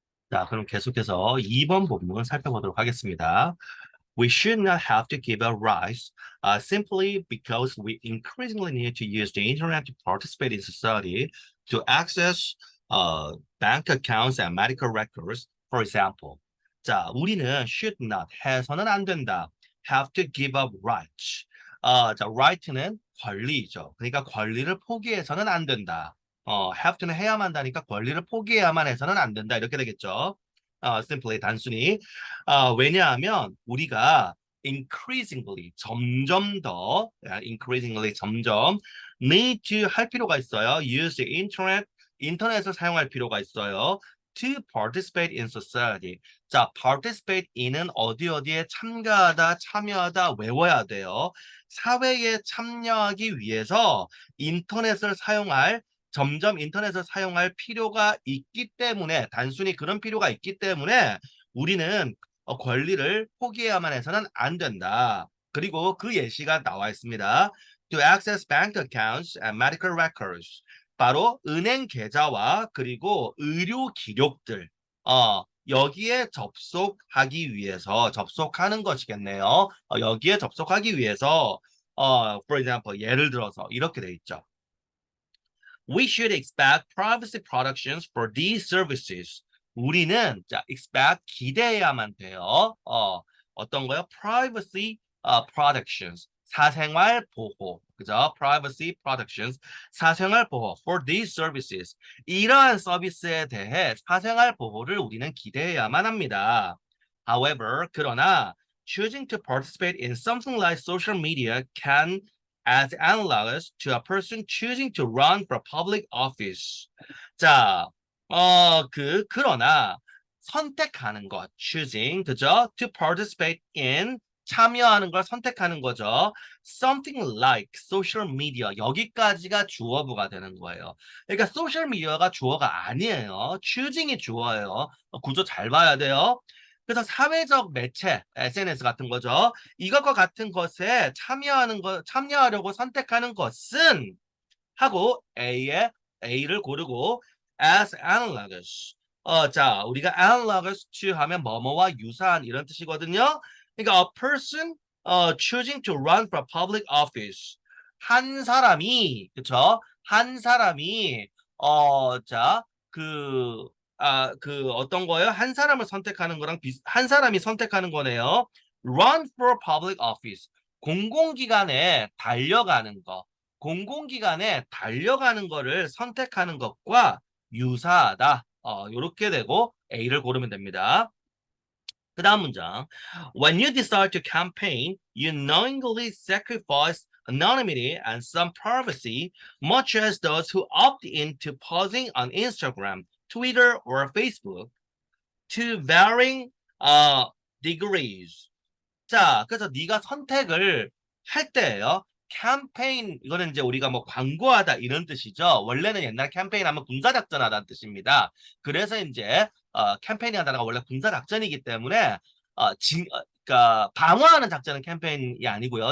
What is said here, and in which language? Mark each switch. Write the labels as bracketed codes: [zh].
[ko] 자, 그럼 계속해서 2번 본문 살펴보도록 하겠습니다. [en] We should not have to give up rights simply because we increasingly need to use the internet to participate in society, to access bank accounts and medical records, for example. [ko] 자, 우리는 [en] should not [ko] 해서는 안 된다. [en] have to give up rights. [ko] 자, right는 권리죠. 그러니까 권리를 포기해서는 안 된다. have to는 해야만 한다니까 권리를 포기해야만 해서는 안 된다. 이렇게 되겠죠. simply 단순히. 왜냐하면 우리가 increasingly 점점 더 increasingly 점점 [en] need to [ko] 할 필요가 있어요. [en] use the internet [ko] 인터넷을 사용할 필요가 있어요. [en] to participate in society. [ko] 자, participate in은 어디 어디에 참가하다, 참여하다 외워야 돼요. 사회에 참여하기 위해서 인터넷을 사용할 점점 인터넷을 사용할 필요가 있기 때문에 단순히 그런 필요가 있기 때문에 우리는 권리를 포기해야만 해서는 안 된다. 그리고 그 예시가 나와 있습니다. [en] To access bank accounts and medical records. [ko] 바로 은행 계좌와 그리고 의료 기록들. 여기에 접속하기 위해서 접속하는 것이겠네요. 여기에 접속하기 위해서 [en] for example [ko] 예를 들어서 이렇게 돼 있죠. [en] We should expect privacy protections for these services. [ko] 우리는 자, expect 기대해야만 돼요. 어떤 거요? [en] Privacy protections. [ko] 사생활 보호. 그죠? [en] Privacy protections. [ko] 사생활 보호 [en] for these services. [ko] 이러한 서비스에 대해 사생활 보호를 우리는 기대해야만 합니다. [en] However, [ko] 그러나 [en] choosing to participate in something like social media can as analogous to a person choosing to run for public office. [ko] 자, 그러나 선택하는 것, choosing, 그죠? [en] To participate in, [ko] 참여하는 걸 선택하는 거죠. [en] Something like social media. [ko] 여기까지가 주어부가 되는 거예요. 그러니까 소셜 미디어가 주어가 아니에요. choosing이 주어예요. 구조 잘 봐야 돼요. 그래서 사회적 매체, SNS 같은 거죠. 이것과 같은 것에 참여하려고 선택하는 것은 하고 A를 고르고 [en] as analogous. [ko] 자, 우리가 [en] analogous to [ko] 하면 뭐뭐와 유사한 이런 뜻이거든요. 그러니까 [en] a person choosing to run for public office. [ko] 한 사람이 그쵸? 한 사람이 자, 그 어떤 거예요? 한 사람을 선택하는 거랑 한 사람이 선택하는 거네요. [en] Run for public office. [ko] 공공기관에 달려가는 거. 공공기관에 달려가는 거를 선택하는 것과 유사하다. 이렇게 되고 A를 고르면 됩니다. 그 다음 문장. [en] When you decide to campaign, you knowingly sacrifice anonymity and some privacy, much as those who opt into posing on Instagram, Twitter, or Facebook to varying degrees. [ko] 자, 그래서 네가 선택을 할 때예요. 캠페인 이거는 이제 우리가 뭐 광고하다 이런 뜻이죠. 원래는 옛날 캠페인 하면 군사작전하다는 뜻입니다. 그래서 이제 캠페인이 하다가 원래 군사작전이기 때문에 그러니까 방어하는 작전은 캠페인이 아니고요.